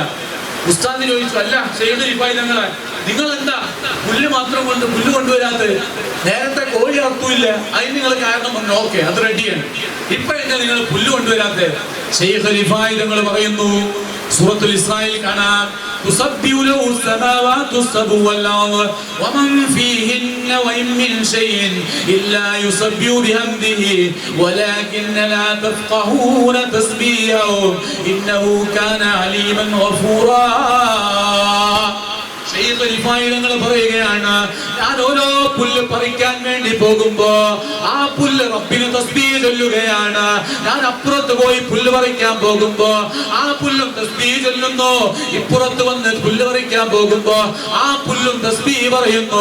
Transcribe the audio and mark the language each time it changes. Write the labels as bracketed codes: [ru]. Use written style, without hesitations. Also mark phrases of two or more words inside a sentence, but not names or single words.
[ml] ഉസ്താദ് ചോദിച്ചു, അല്ല ശൈഖ് റിഫായി തങ്ങളെ, നിങ്ങൾ എന്താ പുല്ല് മാത്രം പുല്ല് കൊണ്ടുവരാത്തത്? നേരത്തെ കോഴി അർത്ഥമില്ല, അതിന് നിങ്ങൾ കാരണം പറഞ്ഞു. ഓക്കെ, അത് റെഡിയാണ്. ഇപ്പോഴെന്താ നിങ്ങൾ പുല്ല് കൊണ്ടുവരാത്തത്? ശൈഖ് റിഫായി തങ്ങൾ പറയുന്നു, സൂറത്തുൽ ഇസ്രായിൽ കാണാം, [ar] تسبح له السماوات السبع والأرض ومن فيهن وإن من شيء إلا يسبح بحمده ولكن لا تفقهون تسبيحهم إنه كان عليما غفورا. [ml] ശൈഖ് റിഫായി തങ്ങൾ പറയുകയാണ്, ഞാൻ ഓരോ പുല്ല് പറിക്കാൻ വേണ്ടി പോകുമ്പോ ആ പുല്ല് റബ്ബിന് തസ്ബീഹ് ചൊല്ലുകയാണ്. ഞാൻ അപ്പുറത്ത് പോയി പുല്ല് പറിക്കാൻ പോകുമ്പോ ആ പുല്ലും തസ്ബീഹ് ചൊല്ലുന്നു. ഇപ്പുറത്ത് വന്ന് പുല്ല് പറിക്കാൻ പോകുമ്പോ ആ പുല്ലും തസ്ബീഹ് പറയുന്നു.